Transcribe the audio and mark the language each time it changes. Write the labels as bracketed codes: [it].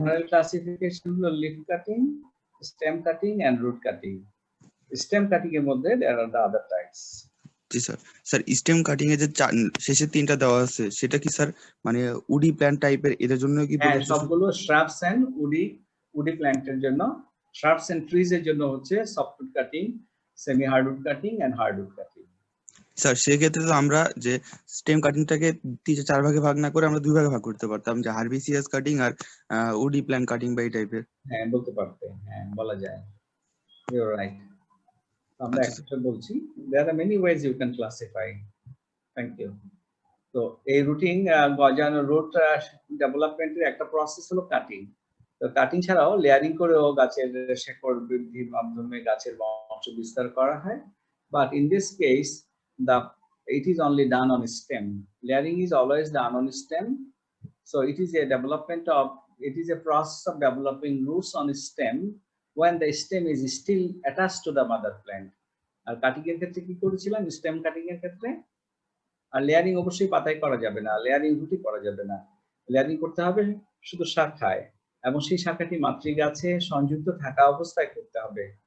[bn] General classification হলো leaf cutting, stem cutting and root cutting. [en] Stem cutting এর মধ্যে there are the other types. [bn] G sir. Sir stem cutting এর যে শেষে তিনটা দেওয়া আছে সেটা কি স্যার মানে উডি প্ল্যান্ট টাইপের, এদের জন্য কি হ্যাঁ, প্রযোজ্য? সবগুলো [en] shrubs and woody [bn] প্ল্যান্টের জন্য, [en] shrubs and trees [bn] এর জন্য হচ্ছে softwood cutting, semi hardwood cutting and hardwood cutting. Sir সেক্ষেত্রে তো আমরা যে স্টেম কাটিংটাকে চার ভাগে ভাগ না করে আমরা দুই ভাগে ভাগ করতে পারতাম, যে হারবিসিয়াস কাটিং আর উডি প্ল্যান্ট কাটিং বা এই টাইপের। হ্যাঁ, বলতে পারতে, হ্যাঁ বলা যায়। [en] You are right. [bn] আমরা আচ্ছা, একটা বলছি, [en] there are many ways you can classify. Thank you. [bn] তো এই রুটিং গজানো রুট ডেভেলপমেন্টের একটা প্রসেস হলো কাটিং। তো কাটিং ছাড়াও লেয়ারিং করেও গাছের শেকড় বৃদ্ধির মাধ্যমে গাছের বংশ বিস্তার করা হয়, [en] But in this case it is only done on stem. Layering is always done on stem, so it is a process of developing roots on stem when the stem is still attached to the mother plant. [bn] আর cutting এর ক্ষেত্রে কি করেছিলাম, stem cutting এর ক্ষেত্রে? আর layering অবশ্যই পাতায় করা যাবে না, লেয়ারিং রুটে করা যাবে না, লেয়ারিং করতে হবে শুধু শাখায়, এবং সেই শাখাটি মাতৃগাছে সংযুক্ত থাকা অবস্থায় করতে হবে।